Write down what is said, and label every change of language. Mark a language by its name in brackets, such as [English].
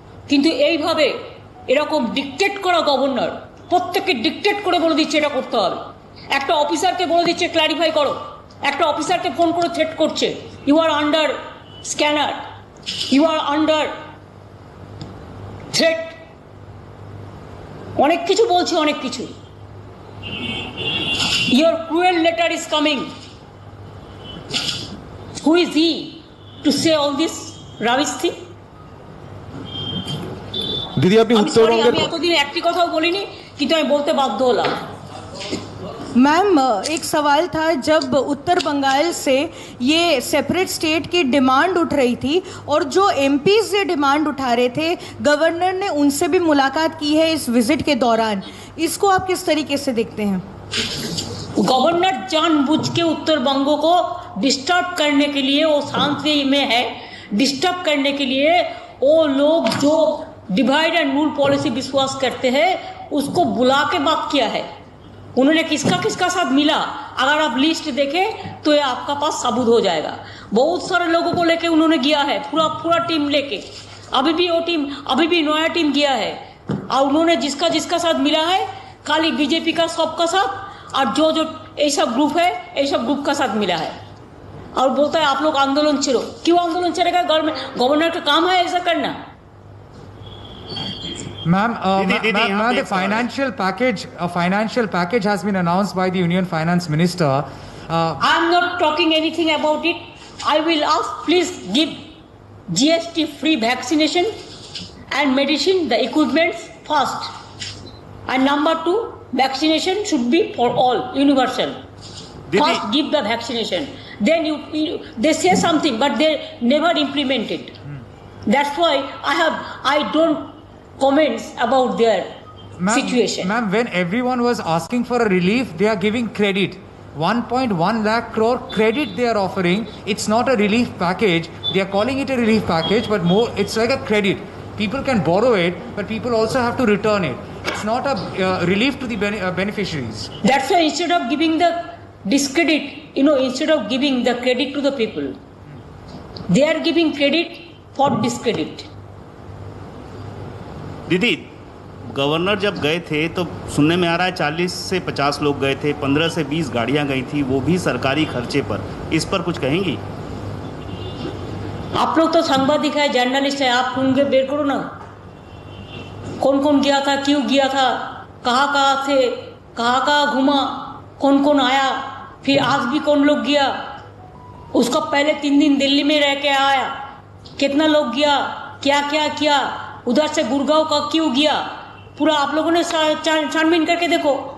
[Bangla] কিন্তু এইভাবে এরকম ডিকটেট করা গভর্নর, প্রত্যেককে ডিকটেট করে বলে দিচ্ছে এটা করতে হবে। একটা অফিসারকে বলে দিচ্ছে ক্ল্যারিফাই করো, একটা অফিসারকে ফোন করে থ্রেট করছে, [English] you are under scanner, you are under threat, [Bangla] অনেক কিছু বলছে, অনেক কিছু। [English] Your cruel letter is coming. Who is he to say all this rubbish thing? [Bangla] দিদি, আপনি আমি সরি, উত্তরবঙ্গের আমি এতদিন একটি কথাও বলিনি, কিন্তু আমি বলতে বাধ্য হলাম। [Hindi] मैम, एक सवाल था, जब उत्तर बंगाल से ये सेपरेट स्टेट की डिमांड उठ रही थी और जो एमपीज ये डिमांड उठा रहे थे, गवर्नर ने उनसे भी मुलाकात की है इस विजिट के दौरान, इसको आप किस तरीके से देखते हैं? गवर्नर जानबूझ के उत्तर बंगो को डिस्टर्ब करने के लिए, वो शांति में है, डिस्टर्ब करने के लिए वो लोग जो डिवाइड एंड रूल पॉलिसी विश्वास करते हैं उसको बुला के बात किया है। उन्होंने किसका किसका साथ मिला, अगर आप लिस्ट देखें तो ये आपका पास सबूत हो जाएगा। बहुत सारे लोगों को लेके उन्होंने गया है, पूरा टीम लेके। अभी भी नया टीम गया है, और उन्होंने जिसका जिसका साथ मिला है, खाली बीजेपी का सबका साथ, और जो ये सब ग्रुप है, ये सब ग्रुप का साथ मिला है। और बोलता है आप लोग आंदोलन छेड़ो। क्यों आंदोलन छेड़ेगा? गवर्नर का काम है ऐसा करना। [English] Ma'am, the financial package has been announced by the Union Finance Minister. I am not talking anything about it. I will ask, please give GST free vaccination and medicine, the equipments first. And number 2, vaccination should be for all, universal. First give the vaccination. Then they say something, but they never implement it. That's why I don't comments about their situation. Ma'am, when everyone was asking for a relief, they are giving credit. 1.1 lakh crore credit they are offering. It's not a relief package. They are calling it a relief package, but more, it's like a credit. People can borrow it, but people also have to return it. It's not a relief to the beneficiaries. That's why instead of giving the discredit, instead of giving the credit to the people, they are giving credit for discredit. [Hindi] दीदी, governor जब गए थे तो सुनने में आ रहा है 40 से 50 लोग गए थे, 15 से 20 गाड़ियां गई थी, वो भी सरकारी खर्चे पर। इस पर कुछ कहेंगी? आप लोग तो सांबादिक है, जर्नलिस्ट है, आप उनके बेर करो ना, कौन कौन गया था, क्यों गया था, कहाँ थे, कहाँ घूमा, कौन कौन आया, फिर आज भी कौन लोग गया, उसका पहले 3 दिन दिल्ली में रह के आया, कितना लोग गया, क्या क्या किया, उधर से गुड़गांव का क्यों गया, पूरा आप लोगों ने छानबीन करके देखो।